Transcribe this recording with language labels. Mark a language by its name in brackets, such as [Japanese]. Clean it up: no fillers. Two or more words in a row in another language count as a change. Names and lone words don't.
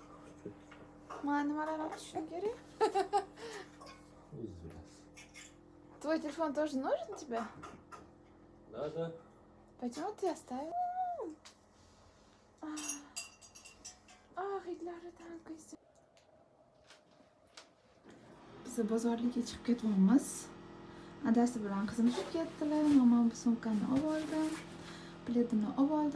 [Uzbek] Mana nimalarni o'qishim kerak? O'zi bilasiz. [Russian] Твой телефон тоже нужен тебе? Да. Почему ты оставил? [Uzbek] Hidlaridan qizim. Biz bozorga chiqib ketyapmiz. Adasi bilan qizim tushib ketdilar. Mamam bu sumkani olib oldim. Biletini olib oldim.